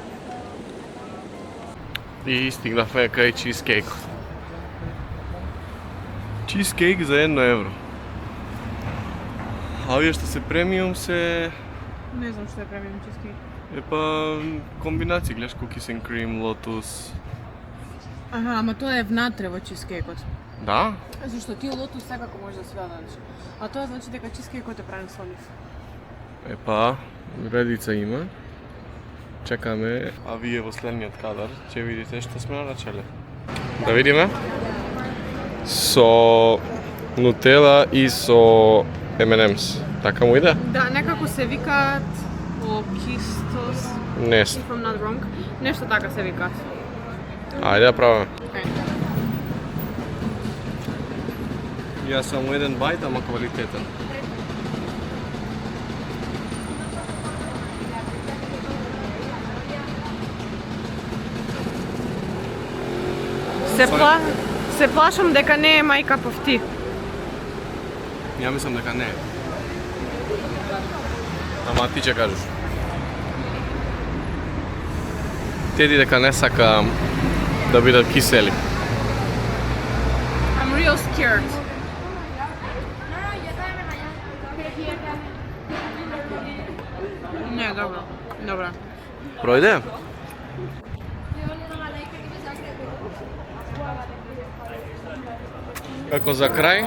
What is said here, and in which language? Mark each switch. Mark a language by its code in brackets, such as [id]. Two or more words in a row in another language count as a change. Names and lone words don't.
[mk] И стигнавме кај чизкейк. Чизкейк за 1 евро. А овие што се премиум се... Не знам што е премиум чизкейк. Комбинации, гледаш [en] cookies and cream, [mk] лотус. Ама тоа е внатре во чизкейкот. Да? Зашто ти лотус секако може да си дадеш. А тоа значи дека чизкейкот е правен со нив. Редица има. Чекаме, а вие во следниот кадар ќе видите што сме нарачале. Да видиме. Со нутела и со M&M's. Така му иде? Да, некако се викаат окистос, Не. [en] if I'm not wrong. [mk] Нешто така се викаат. Ајде да пробаме. Ајде. Ја само еден бајт, ама квалитетен. Се плашам дека не е [en] my cup of tea. [mk] Ја мислам дека не е. Ама ти ќе кажеш. Теди дека не сака да бидат кисели. [en] I'm real scared. [mk] Не, добро. Добро. Пројде? Како за крај,